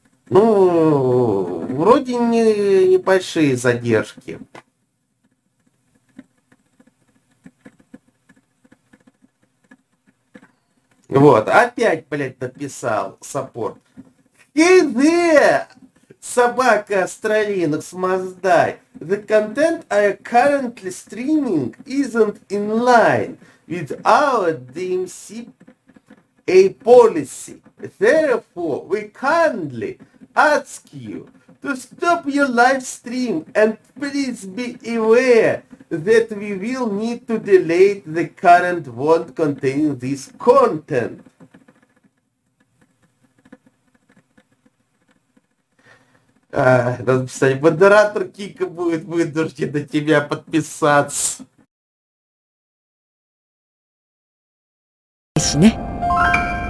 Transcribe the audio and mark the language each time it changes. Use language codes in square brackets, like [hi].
[ru] Ну, вроде не небольшие задержки. Вот, опять, блядь, написал саппорт. [en] Hey there, [ru] собака Астралинок, Маздай. [en] The content I currently streaming isn't in line with our DMCA policy. Therefore, we kindly ask you to stop your live stream and please be aware that we will need to delete the current one containing this content. [ru] Надо писать, модератор Кика будет вынужден на тебя подписаться.